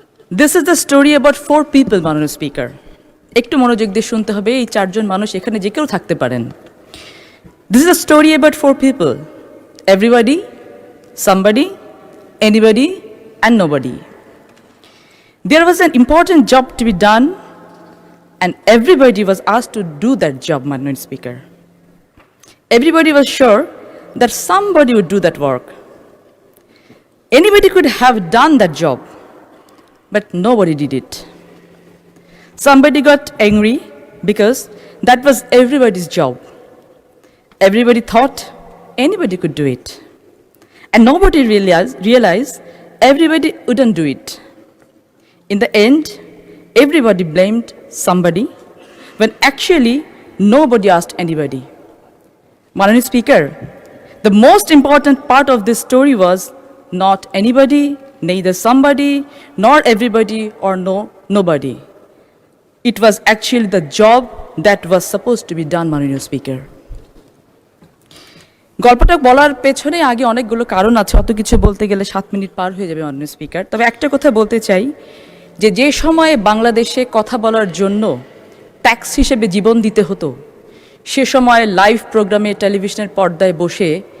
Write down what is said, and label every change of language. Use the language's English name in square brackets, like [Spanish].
[English] this is the story about 4 people [Bangla] মাননীয় speaker. একটু মনোযোগ দিয়ে শুনতে হবে, এই 4 জন মানুষ এখানে যে কেউ থাকতে পারেন। [English] This is the story about 4 people, everybody, somebody, anybody and nobody. There was an important job to be done and everybody was asked to do that job, Honorable Speaker. Everybody was sure that somebody would do that work. Anybody could have done that job, but nobody did it. Somebody got angry because that was everybody's job. Everybody thought anybody could do it. And nobody realized everybody wouldn't do it. In the end, everybody blamed somebody when actually nobody asked anybody. Honorable Speaker, the most important part of this story was not anybody, neither somebody, nor everybody, or nobody. It was actually the job that was supposed to be done, Honorable Speaker. [Bangla] গল্পটা বলার পেছনে আগে অনেকগুলো কারণ আছে, অত কিছু বলতে গেলে 7 মিনিট পার হয়ে যাবে মাননীয় স্পিকার। তবে একটা কথা বলতে চাই যে সময়ে বাংলাদেশে কথা বলার জন্য ট্যাক্স হিসেবে জীবন দিতে হতো, সে সময় লাইভ প্রোগ্রামে টেলিভিশনের পর্দায় বসে